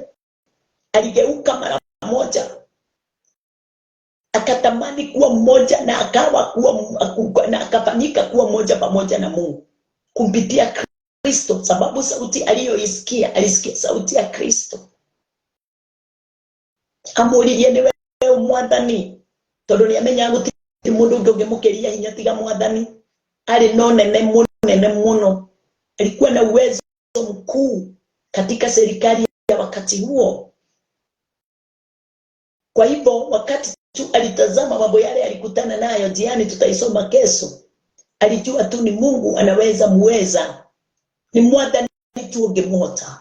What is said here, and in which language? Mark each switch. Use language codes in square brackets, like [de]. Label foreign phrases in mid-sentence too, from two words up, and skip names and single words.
[sw] Aligeuka mara moja, akatamani kuwa mmoja na akafanyika kuwa mmoja pamoja na Mungu kumpitia Kristo, sababu sauti aliyoisikia, alisikia sauti ya Kristo. [ki] Amuririe niwe mwathani, tondu ni amenya guti mundu ungemukiria hinya tiga mwathani. Ali no nene muno, [sw] alikuwa na uwezo mkuu katika serikali ya wakati huo. Kwa hivyo wakati tu alitazama mambo yale alikutana nayo jiani, tutaisoma kesho, alijua tu ni Mungu anaweza muweza, [ki] ni mwathani tu ungemwota.